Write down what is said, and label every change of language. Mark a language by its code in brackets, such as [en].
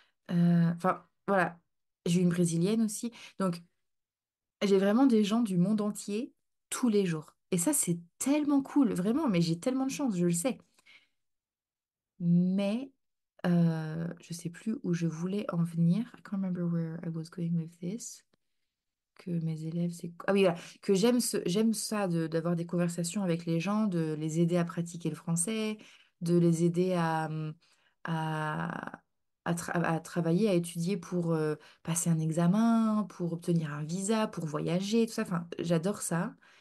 [fr] Enfin, voilà. J'ai eu une brésilienne aussi. Donc, j'ai vraiment des gens du monde entier tous les jours. Et ça, c'est tellement cool, vraiment. Mais j'ai tellement de chance, je le sais. Mais je sais plus où je voulais en venir. [en] I can't remember where I was going with this. [fr] Que mes élèves, c'est... Ah oui, voilà. Que j'aime ça d'avoir des conversations avec les gens, de les aider à pratiquer le français, de les aider à, à travailler, à étudier pour passer un examen, pour obtenir un visa, pour voyager, tout ça. Enfin, j'adore ça.